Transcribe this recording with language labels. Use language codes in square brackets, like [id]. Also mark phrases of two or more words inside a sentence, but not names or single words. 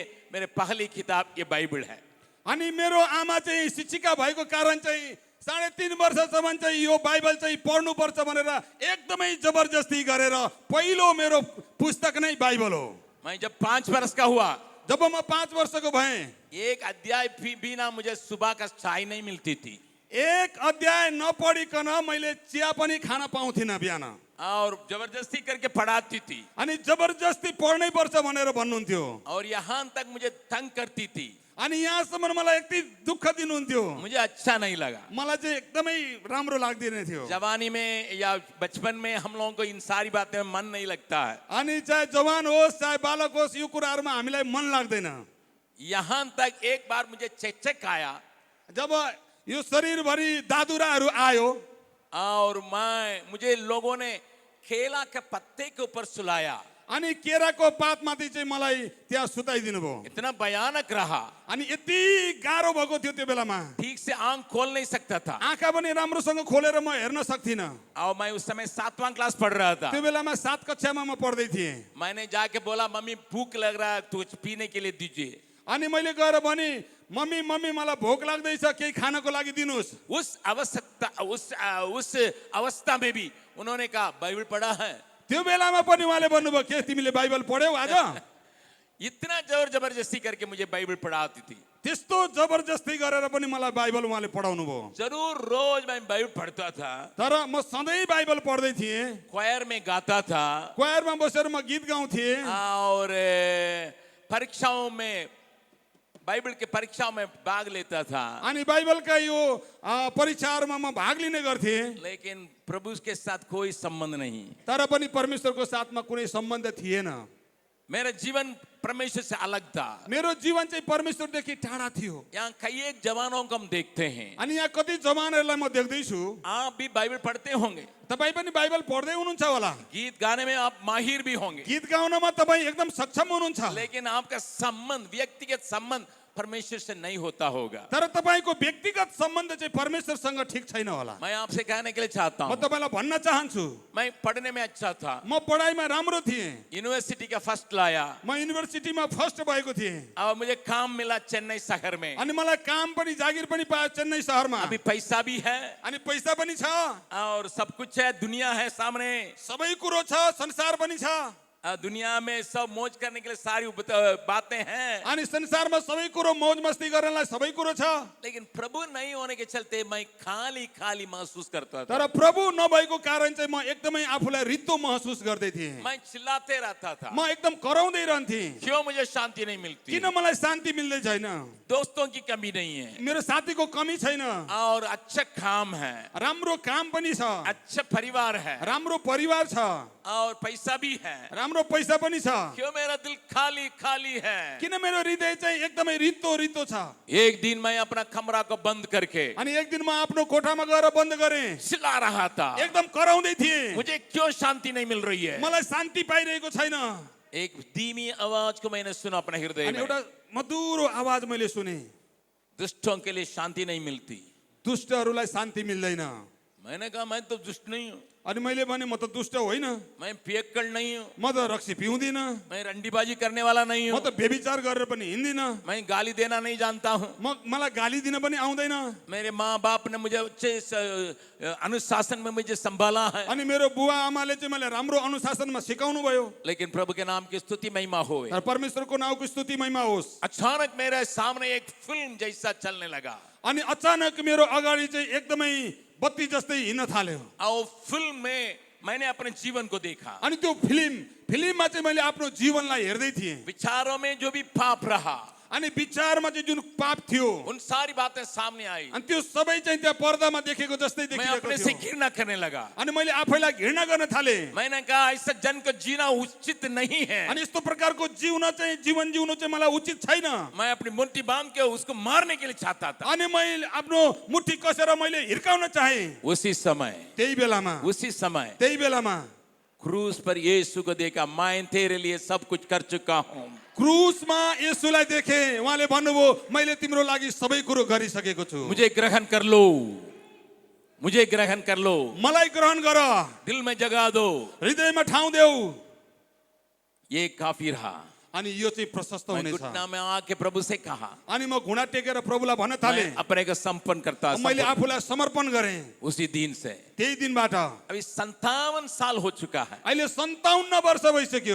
[hi] मेरे पहली किताब ये बाइबल है। [ne] अनि मेरो आमा चाहिँ शिक्षिका भएको कारण चाहिँ 3.5 वर्षसम्म चाहिँ यो बाइबल चाहिँ पढ्नुपर्छ भनेर एकदमै जबरजस्ती गरेर पहिलो मेरो पुस्तक नै बाइबल हो। [hi] मैं जब 5 वर्ष का हुआ, [ne] जब म 5 वर्षको भएँ, [hi] एक अध्याय बिना मुझे सुबह का चाय नहीं मिलती थी। [ne] एक अध्याय नपढिकन मैले चिया पनि खान पाउँथिन बिहान। [hi] और जबरदस्ती करके पढ़ाती थी। [ne] अनि जबरजस्ती पढ्नै पर्छ भनेर भन्नुहुन्थ्यो। [hi] और यहाँ तक मुझे तंग करती थी। [ne] अनि यहाँसम्म मलाई यति दुःख दिनुहुन्थ्यो। [hi] मुझे अच्छा नहीं लगा। [ne] मलाई चाहिँ एकदमै राम्रो लाग्दैन थियो। [hi] जवानी में या बचपन में हम लोगों को इन सारी बातें में मन नहीं लगता है। [ne] अनि चाहे जवान होस् चाहे बालक होस् यो कुराहरुमा हामीलाई मन लाग्दैन। [hi] यहाँ तक एक बार मुझे चेचक आया। [ne] जब यो शरीरभरि दादुराहरू आयो, [hi] और मुझे लोगों ने केला के पत्ते के ऊपर सुलाया। [ne] अनि केराको पातमाथि चाहिँ मलाई त्यहाँ सुताइदिनु भयो। [hi] इतना भयानक रहा, [ne] अनि यति गाह्रो भएको थियो त्यो बेलामा, [hi] ठीक से आंख खोल नहीं सकता था। [ne] आँखा पनि राम्रोसँग खोलेर म हेर्न सक्थिनँ। [hi] और मैं उस समय 7वां क्लास पढ़ रहा था। [ne] त्यो बेलामा 7 कक्षामा म पढ्दै थिएँ। [hi] मैंने जाके बोला, मम्मी भूख लग रहा है, कुछ पीने के लिए दीजिए। [ne] अनि मैले गएर भने मम्मी मम्मी मलाई भोक लाग्दैछ, केही खानको लागि दिनुहोस्। [hi] उस अवस्था में भी उन्होंने कहा, बाइबल पढ़ा है? [ne] त्यो बेलामा पनि उहाँले भन्नुभयो, के तिमीले बाइबल पढ्यौ आज? [hi] इतना जोर जबरदस्ती करके मुझे बाइबल पढ़ाती थी। [ne] त्यस्तो जबरजस्ती गरेर पनि मलाई बाइबल उहाँले पढाउनु भयो। [hi] जरूर रोज मैं बाइबल पढ़ता था, [ne] तर म सधैँ बाइबल पढ्दै थिएँ। [hi] क्वायर में गाता था, [ne] क्वायरमा बसेर म गीत गाउँथेँ। [hi] और परीक्षाओं में, बाइबल के परीक्षाओं में भाग लेता था। [ne] अनि बाइबलका यो परीक्षाहरूमा म भाग लिने गर्थेँ। [hi] लेकिन प्रभु के साथ कोई संबंध नहीं। [ne] तर पनि परमेश्वरको साथमा कुनै सम्बन्ध थिएन। [hi] मेरा जीवन परमेश्वर से अलग था। [ne] मेरो जीवन चाहिँ परमेश्वरदेखि टाढा थियो। [hi] यहाँ कई एक जवानों को हम देखते हैं। [ne] अनि यहाँ कति जवानहरूलाई म देख्दैछु। [hi] आप भी बाइबल पढ़ते होंगे, [ne] तपाईँ पनि बाइबल पढ्दै हुनुहुन्छ होला। [hi] गीत गाने में आप माहिर भी होंगे, [ne] गीत गाउनमा तपाईँ एकदम सक्षम हुनुहुन्छ। [hi] लेकिन आपका संबंध, व्यक्तिगत संबंध परमेश्वर से नहीं होता होगा। [ne] तर तपाईको व्यक्तिगत सम्बन्ध चाहिँ परमेश्वरसँग ठिक छैन होला। [hi] मैं आपसे कहने के लिए चाहता [ne] म [hi] हूँ, [ne] तपाईलाई भन्न चाहन्छु, [hi] मैं पढ़ने में अच्छा था, [ne] म पढाइमा राम्रो थिएँ। [hi] यूनिवर्सिटी का फर्स्ट लाया, [ne] म युनिभर्सिटीमा फर्स्ट भएको थिएँ। [hi] और मुझे काम मिला चेन्नई शहर में। [ne] अनि मलाई काम पनि जागिर पनि पायो चेन्नई शहरमा। [hi] अभी पैसा भी है [ne] अनि पैसा पनि छ, [hi] और सब कुछ है, दुनिया है सामने, [ne] सबै कुरो छ, संसार पनि छ। [hi] दुनिया में सब मौज करने के लिए सारी बातें हैं, [ne] अनि संसारमा सबै कुरो मौज मस्ती गर्नलाई सबै कुरो छ। [hi] लेकिन प्रभु नहीं होने के चलते मैं खाली खाली महसूस करता था। [ne] तर प्रभु नभएको कारण चाहिँ म एकदमै आफूलाई रित्तो महसुस गर्दै थिएँ। [hi] मैं चिल्लाते रहता था, [ne] म एकदम कराउँदै रहन्थेँ, [hi] क्यों मुझे शांति नहीं मिलती? [ne] किन मलाई शान्ति मिल्दै छैन। [hi] दोस्तों की कमी नहीं है, [ne] मेरो साथीको कमी छैन, [hi] और अच्छा काम है, [ne] राम्रो काम पनि छ, [hi] अच्छा परिवार है, [ne] राम्रो परिवार छ, [hi] और पैसा भी है, [ne] राम्रो पैसा पनि छ। [hi] क्यों मेरा दिल खाली खाली है? [ne] किन मेरो हृदय चाहिँ एकदमै रित्तो रित्तो छ। [hi] एक दिन मैं अपना कमरा को बंद करके [ne] अनि एक दिन म आफ्नो कोठामा गएर बन्द गरेँ, [hi] चिल्ला रहा था, [ne] एकदम कराउँदै थिएँ, [hi] मुझे क्यों शांति नहीं मिल रही है? [ne] मलाई शान्ति पाइरहेको छैन। [hi] एक धीमी आवाज को मैंने सुना अपने हृदय [ne] अनि [hi] में, [ne] एउटा मधुरो आवाज मैले सुने, [hi] दुष्टों के लिए शांति नहीं मिलती। [ne] दुष्टहरूलाई शान्ति मिल्दैन। [hi] मैंने कहा, मैं तो दुष्ट नहीं हूँ, [ne] अनि मैले भने म त दुष्ट होइन, [hi] मैं पियक्कड़ नहीं हूँ, [ne] म त रक्सी पिउँदिन, [hi] मैं रंडीबाजी करने वाला नहीं [ne] म [hi] हूँ, [ne] त व्यभिचार गरेर पनि हिँड्दिन, [hi] मैं गाली देना नहीं जानता हूँ, [ne] मलाई गाली दिन पनि आउँदैन। [hi] मेरे माँ बाप ने मुझे अच्छे अनुशासन में मुझे संभाला है, [ne] अनि मेरो बुवा आमाले चाहिँ मलाई राम्रो अनुशासनमा सिकाउनु भयो। [hi] लेकिन प्रभु के नाम की स्तुति महिमा होवे। [ne] तर परमेश्वरको नाउँको स्तुति महिमा होस्। [hi] अचानक मेरे सामने एक फिल्म जैसा चलने लगा, [ne] अनि अचानक मेरो अगाडि चाहिँ एकदमै बत्ती जस्तै हिँड्न थाल्यो। [hi] और फिल्म में मैंने अपने जीवन को देखा। [ne] अनि त्यो फिल्ममा चाहिँ मैले आफ्नो जीवनलाई हेर्दै थिएँ। [hi] विचारों में जो भी पाप रहा, [ne] अनि विचारमा चाहिँ जुन पाप थियो, [hi] उन सारी बातें सामने आई। [ne] अनि त्यो सबै चाहिँ त्यहाँ पर्दामा देखेको जस्तै [hi] मैं [ne] देखिरहेको [hi] अपने से [ne] थियो। [hi] घृणा करने लगा। [ne] अनि मैले आफैलाई घृणा गर्न थालेँ। [hi] मैंने कहा, ऐसा जन को जीना उचित नहीं है। [ne] अनि यस्तो प्रकारको जीवन जिउनु चाहिँ मलाई उचित छैन। [hi] मैं अपनी मुट्ठी बांध के उसको मारने के लिए चाहता था। [ne] अनि मैले आफ्नो मुट्ठी कसेर मैले हिर्काउन चाहे। [hi] उसी समय [ne] त्यही बेलामा [hi] क्रूस पर यीशु को देखा, मैं तेरे लिए सब कुछ कर चुका हूँ। [ne] क्रुसमा येशूलाई देखे, उहाँले भन्नुभयो मैले तिम्रो लागि सबै कुरो गरिसकेको छु, [hi] मुझे ग्रहण कर लो, मुझे ग्रहण कर लो, [ne] मलाई ग्रहण गर, [hi] दिल में जगा दो। [ne] हृदयमा ठाउँ देऊ। [hi] ये काफी रहा। [ne] अनि यो चाहिँ प्रशस्त [hi] मैं [ne] हुनेछ। [hi] घुटना में आके प्रभु से कहा, [ne] अनि म घुँडा टेकेर प्रभुलाई भन्न थाले, [hi] मैं अपने को समर्पण करता। [ne] मैले आफूलाई समर्पण गरेँ। [hi] उसी दिन से [ne] त्यही दिनबाट [hi] अभी 57 साल हो चुका है। [ne] अहिले 57 वर्ष भइसक्यो।